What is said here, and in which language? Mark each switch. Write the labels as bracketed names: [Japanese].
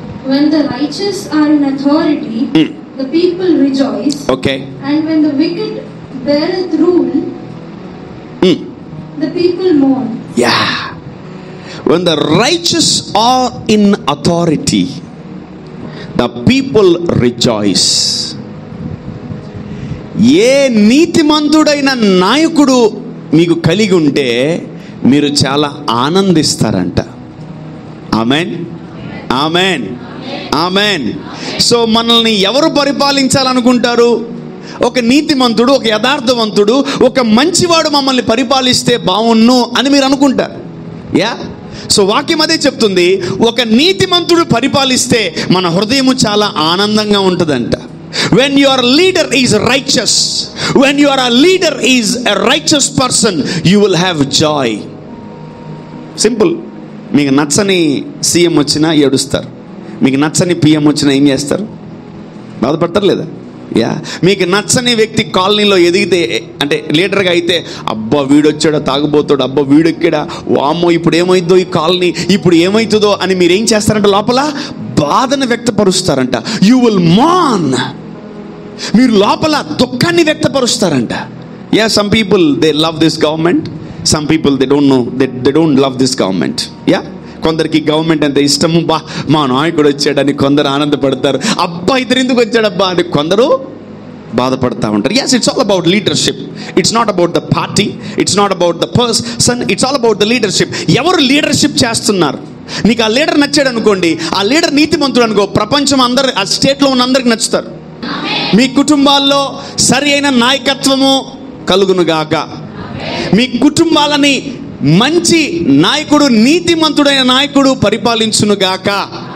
[English] When the righteous are in authority, the people rejoice. Okay. And when the wicked beareth rule, the people mourn. Yeah. When the righteous are in authority, the people rejoice. [Telugu] ఏ నీతిమంతుడైన నాయకుడు మీకు కలిగి ఉంటే మీరు చాలా ఆనందిస్తారంట. Amen amen amen. So మనల్ని ఎవరు పరిపాలించాలనుకుంటారు? ఒక నీతిమంతుడు, ఒక యథార్థవంతుడు, ఒక మంచివాడు మమ్మల్ని పరిపాలిస్తే బావున్ను అని మీరు అనుకుంటారు. యా. సో వాక్యం అదే చెప్తుంది, ఒక నీతిమంతుడు పరిపాలిస్తే మన హృదయము చాలా ఆనందంగా ఉంటుందంట. [English] When your leader is righteous, when your leader is a righteous person, you will have joy. Simple. [Telugu] మీకు నచ్చని సీఎం వచ్చినా ఏడుస్తారు, మీకు నచ్చని పిఎం వచ్చినా ఏం చేస్తారు? బాధపడతారు లేదా? యా. మీకు నచ్చని వ్యక్తి కాలనీలో ఎదిగితే, అంటే లీడర్గా అయితే, అబ్బా వీడొచ్చాడా తాగుబోతాడు, అబ్బా వీడెక్కాడా, వామ్మో ఇప్పుడు ఏమైందో ఈ కాలనీ, ఇప్పుడు ఏమవుతుందో అని మీరు ఏం చేస్తారంటే లోపల బాధను వ్యక్తపరుస్తారంట. [English] You will Maan. [Telugu] మీరు లోపల దుఃఖాన్ని వ్యక్తపరుస్తారంట. Yeah. [English] Some people they love this government, some people they don't know, they don't love this government. Yeah. [Telugu] కొందరికి గవర్నమెంట్ అంటే ఇష్టము, బా మా నాయకుడు వచ్చాడని కొందరు ఆనందపడతారు, అబ్బా ఇద్దరు ఎందుకు వచ్చాడబ్బా అని కొందరు బాధపడతా ఉంటారు. [English] yes, it's all about leadership. It's not about the party, it's not about the person, it's all about the leadership. [Telugu] ఎవరు లీడర్షిప్ చేస్తున్నారు? నీకు ఆ లీడర్ నచ్చాడు అనుకోండి, ఆ లీడర్ నీతిమంతుడు అనుకో, ప్రపంచం అందరు, ఆ స్టేట్లో ఉన్న అందరికి నచ్చుతారు. మీ కుటుంబాల్లో సరి అయిన నాయకత్వము కలుగునుగాక. మీ కుటుంబాలని మంచి నాయకుడు, నీతిమంతుడైన నాయకుడు పరిపాలించునుగాక.